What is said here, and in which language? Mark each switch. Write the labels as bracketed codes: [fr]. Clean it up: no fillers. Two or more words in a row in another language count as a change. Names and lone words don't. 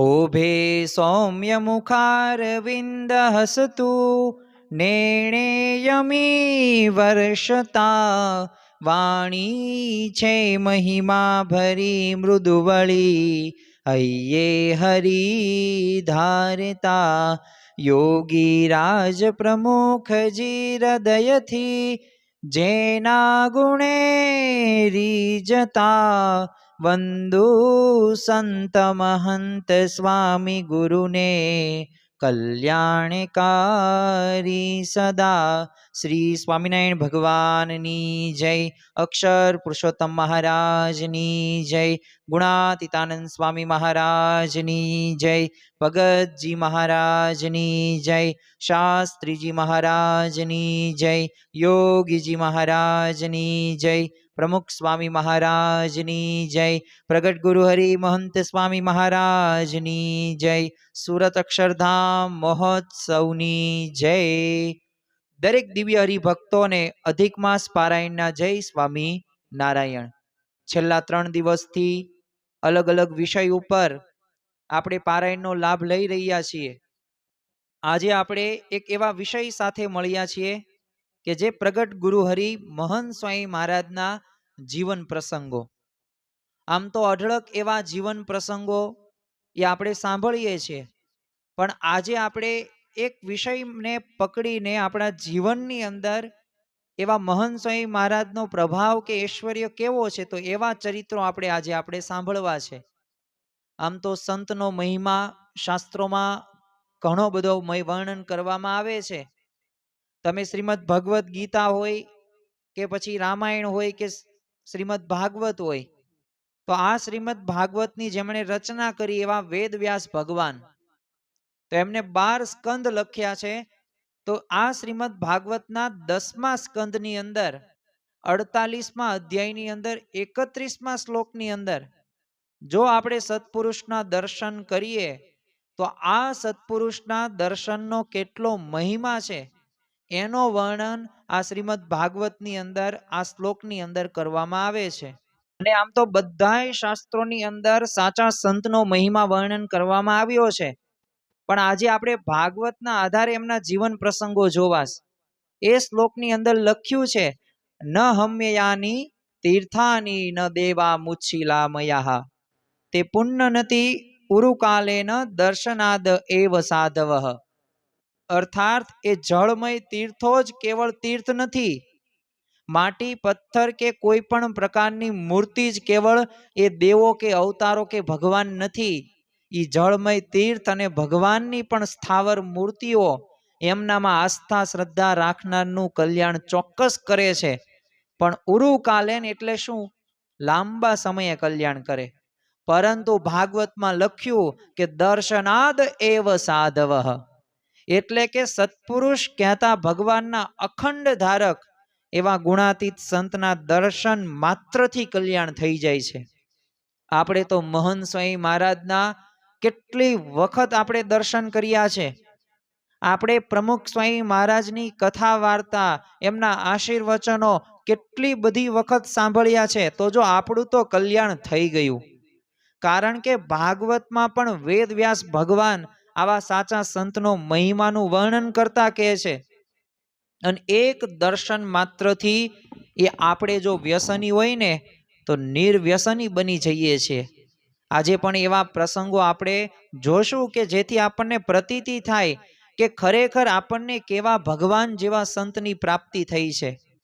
[gu] શોભે સૌમ્યમુખારવિન્દહસતુ નેણેયમી વર્ષતા વાણી છે મહિમા ભરી મૃદુવળી હય્યે હરિ ધારતા યોગી રાજ પ્રમુખ જી હૃદયથી જેના ગુણે રીજતા વંદુ સંત મહંત સ્વામી ગુરુને કલ્યાણકારી સદા। શ્રી સ્વામિનારાયણ ભગવાનની જય। અક્ષર પુરુષોત્તમ મહારાજની જય। ગુણાતીતાનંદ સ્વામી મહારાજની જય। ભગતજી મહારાજની જય। શાસ્ત્રીજી મહારાજની જય। યોગીજી મહારાજની જય। પ્રમુખ સ્વામી મહારાજની જય। પ્રગટ ગુરુ હરિ મહંત સ્વામી મહારાજની જય। સૂરત અક્ષરધામ મહોત્સવની જય। દરેક દિવ્ય હરિભક્તો ને અધિક માસ પારાયણના જય સ્વામી નારાયણ। છેલ્લા 3 દિવસથી અલગ અલગ વિષય ઉપર આપણે પારાયણનો લાભ લઈ રહ્યા છીએ। આજે આપણે એક એવા વિષય સાથે મળ્યા છીએ કે જે પ્રગટ ગુરુ હરિ મહંત સ્વામી મહારાજના જીવન પ્રસંગો। આમ તો અઢળક એવા જીવન પ્રસંગો યે આપણે સાંભળીએ છીએ, પણ આજે આપણે એક વિષય ને પકડીને આપણા જીવનની અંદર એવા મહંત સ્વામી મહારાજનો પ્રભાવ કે ઐશ્વર્ય કેવો છે તો એવા ચરિત્રો આપણે આજે આપણે સાંભળવા છે। આમ તો સંતનો મહિમા શાસ્ત્રોમાં ઘણો બધો વર્ણન કરવામાં આવે છે। તમે શ્રીમદ ભગવત ગીતા હોય કે પછી રામાયણ હોય કે શ્રીમદ ભાગવત હોય તો આ શ્રીમદ ભાગવતની જેમણે રચના કરી એવા વેદ વ્યાસ ભગવાન તો એમને 12 સ્કંદ લખ્યા છે। તો આ શ્રીમદ ભાગવતના 10મા સ્કંદની અંદર 48મા અધ્યાયની અંદર 31મા શ્લોકની અંદર જો આપણે સત્પુરુષના દર્શન કરીએ તો આ સત્પુરુષના દર્શનનો કેટલો મહિમા છે એનો વર્ણન આ શ્રીમદ ભાગવતની અંદર આ શ્લોકની અંદર કરવામાં આવે છે। અને આમ તો બધાય શાસ્ત્રોની અંદર સાચા સંતનો મહિમા વર્ણન કરવામાં આવ્યો છે, પણ આજે આપણે ભાગવતના આધારે એમના જીવન પ્રસંગો જોવાસ। એ શ્લોકની અંદર લખ્યું છે [sa] न हम्ययानि तीर्थानि न देवा मुच्छिला मयाः ते पुण्यनति उरुकालेन दर्शनाद एव साधवः। [gu] અર્થાત એ જલમય તીર્થો જ કેવલ તીર્થ નથી, માટી પત્થર કે કોઈ પણ પ્રકારની મૂર્તિ જ કેવલ એ દેવો કે અવતારો કે ભગવાન નથી। ઈ જલમય તીર્થ અને ભગવાનની પણ સ્થાવર મૂર્તિઓ એમનામાં આસ્થા શ્રદ્ધા રાખનારનું કલ્યાણ ચોક્કસ કરે છે। પણ ઉરુકાલેન એટલે શું? લાંબા સમયે કલ્યાણ કરે। પરંતુ ભાગવતમાં લખ્યું કે [sa] दर्शनाद एव साधवः [gu] એટલે કે સત્પુરુષ કહતા ભગવાનના અખંડ ધારક એવા ગુણાતીત સંતના દર્શન માત્રથી કલ્યાણ થઈ જાય છે। આપણે તો મહંત સ્વામી મહારાજના કેટલી વખત આપણે દર્શન કર્યા છે। આપણે પ્રમુખ સ્વામી મહારાજની કથા વાર્તા એમના આશીર્વચનો કેટલી બધી વખત સાંભળ્યા છે। તો જો આપણું તો કલ્યાણ થઈ ગયું, કારણ કે ભાગવતમાં પણ વેદ વ્યાસ ભગવાન આવા સાચા સંતનો મહિમાનું વર્ણન કરતા કહે છે। અને એક દર્શન માત્રથી એ આપણે જો વ્યસની હોય ને તો નિર્વ્યસની બની જઈએ છે। આજે પણ એવા પ્રસંગો આપણે જોશું કે જેથી આપણને પ્રતીતિ થાય કે ખરેખર આપણને કેવા ભગવાન જેવા સંતની પ્રાપ્તિ થઈ છે।